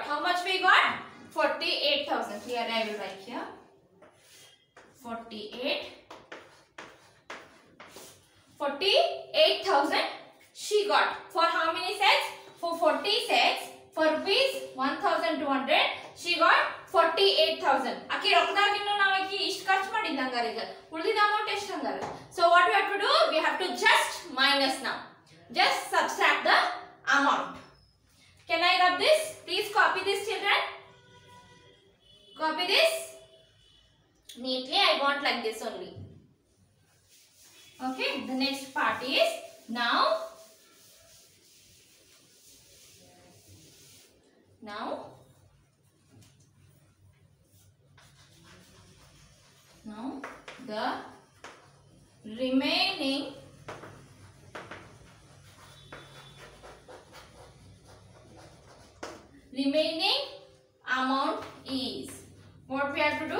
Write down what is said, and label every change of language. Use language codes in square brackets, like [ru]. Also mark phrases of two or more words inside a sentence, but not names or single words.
[en] How much we got? 48,000. Here I will write here. 48,000 she got. For how many sets? For 40 sets. For rupees 1,200 she got 48,000. [kn] ಆಕಿ ರೊಕ್ಕದಗಿನ್ನೊ ನಾವಿಕಿ ಇಷ್ಟು ಖರ್ಚು ಮಾಡಿದಂಗರೆ ಈಗ ಉಳಿದಿದ್ದ amount ಎಷ್ಟು ಹಂಗಾರೆ? [en] So what we have to do? We have to just minus now. Just subtract the amount. Can I rub this? Please copy this, children. Copy this. Neatly I want like this only. Okay, the next part is now the remaining amount is, what we have to do?